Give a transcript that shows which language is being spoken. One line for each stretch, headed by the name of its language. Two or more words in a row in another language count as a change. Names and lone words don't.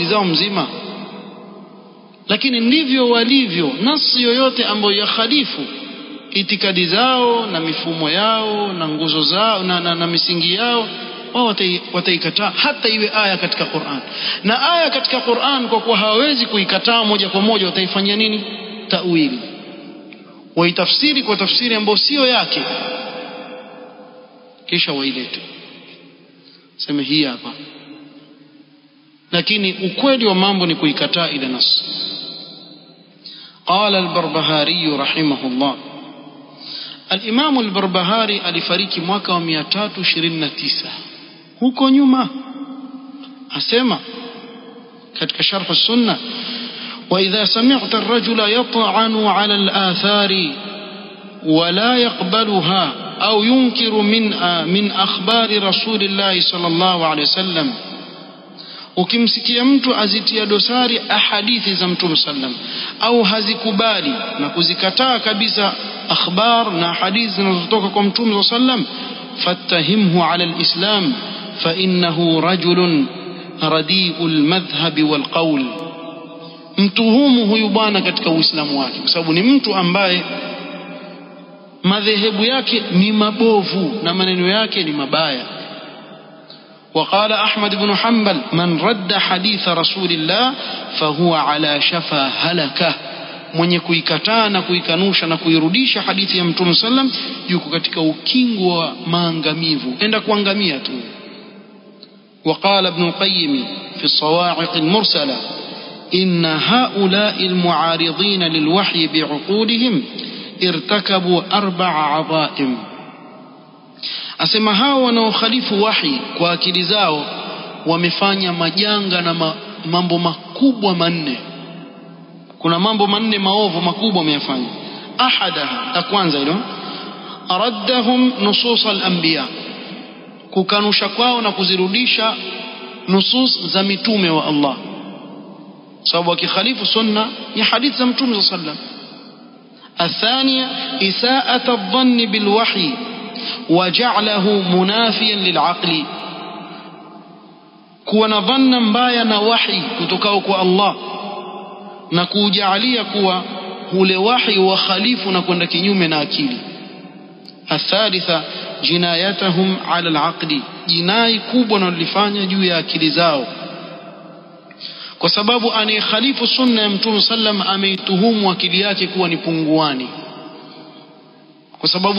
Swahili: zao mzima lakini ndivyo walivyo nasi yoyote ambayo ya khalifu itikadi zao na mifumo yao na nguzo zao na misingi yao wao wataikataa hata iwe aya katika Qur'an na aya katika Qur'an kwa kuwa hawawezi kuikataa moja kwa moja wataifanyia nini ta'wili waitafsiri kwa tafsiri ambayo sio yake kisha wailete sema hii hapa lakini ukweli wa mambo ni kuikataa ile nas
Arabic: قال البربهاري رحمه الله الإمام البربهاري
Swahili: alifariki mwaka wa 329 huko nyuma asema katika
Arabic: sharh as-sunnah وإذا سمعت الرجل يطعن على الآثار ولا يقبلها أو ينكر من أخبار رسول الله صلى الله عليه وسلم ukimsikia
Swahili: mtu azitia dosari ahadithi za Mtume sallam au hazikubali na kuzikataa kabisa akhbar na hadithi zinazotoka kwa Mtume sallam
Arabic: فاتهمه على الإسلام فإنه رجل رديء المذهب والقول
Swahili: mtuhumu huyu bwana katika uislamu wake kwa sababu ni mtu ambaye madhehebu yake ni mabovu na maneno yake ni mabaya
Arabic: وقال أحمد بن حنبل من رد حديث رسول الله فهو على شفا هلكة
Swahili: mwenye kuikataa na kuikanusha na kuirudisha hadithi ya Mtume sallam yuko katika ukingo wa maangamivu enda kuangamia tu
Arabic: وقال ابن القيم في الصواعق المرسلة إن هؤلاء المعارضين للوحي بعقولهم ارتكبوا 4 عظائم
Swahili: asema hao wanaokhalifu wahi kwa akili zao wamefanya majanga na mambo makubwa manne kuna mambo manne maovu makubwa wameyafanya ahadaha la kwanza hilo
Arabic: ردهم نصوص الأنبياء
Swahili: kukanusha kwao na kuzirudisha nusus za mitume wa Allah sababu wakikhalifu sunna ni hadithi za Mtume sallam
Arabic: الثانية إساءة الظن بالوحي وجعله منافيا للعقل كون ظنا
Swahili: mbaya na wahi kutoka kwa Allah na kujalia kuwa ule wahi wa khalifu na kwenda kinyume na akili
Arabic: الثالثة جنايتهم على العقل
Swahili: jinai kubwa wanalifanya juu ya akili zao kwa sababu anayekhalifu sunna ya Mtume sallam ameituhumu akili yake kuwa ni punguani kwa sababu